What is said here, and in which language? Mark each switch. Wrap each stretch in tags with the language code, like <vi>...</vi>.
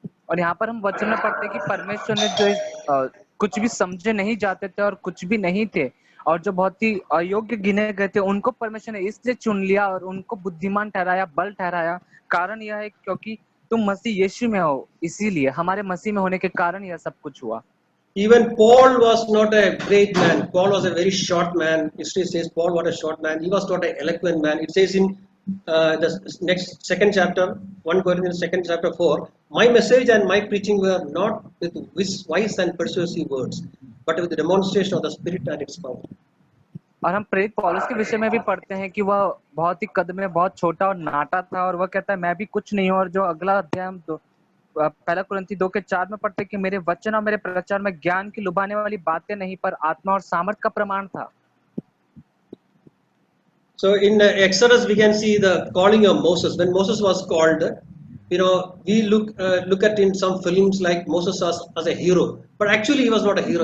<hi>और यहाँ पर हम वचन में पढ़ते हैं कि परमेश्वर ने जो कुछ भी समझे नहीं जाते थे और कुछ भी नहीं थे और जो बहुत ही अयोग्य गिने गए थे, उनको परमेश्वर ने इसलिए चुन लिया और उनको बुद्धिमान ठहराया, बल ठहराया। कारण यह है क्योंकि तुम मसीह यीशु में हो, इसीलिए हमारे मसीह में होने के कारण यह सब कुछ हुआ।</hi> <en>Even Paul was not a great man. Paul was a very short man. History says Paul was a short man. He was not an eloquent man. It says in the next second chapter, 1 Corinthians 2nd chapter 4, my message and my preaching were not with wise and persuasive words, but with the demonstration of the Spirit and its power.</en> <hi>और हम प्रेरित पौलुस के विषय में भी पढ़ते हैं कि वह बहुत ही कद में बहुत छोटा और नाटा था और वह कहता है मैं भी कुछ नहीं हूं। और जो अगला अध्याय हम पहला कुरिन्थी 2:4 में पढ़ते हैं कि मेरे वचन और मेरे प्रचार में ज्ञान की लुभाने वाली बातें नहीं, पर आत्मा और सामर्थ का प्रमाण था।</hi> <en>So in Exodus, we can see the calling of Moses. When Moses was called, we look at in some films like Moses as a hero, but actually he was not a hero.</en>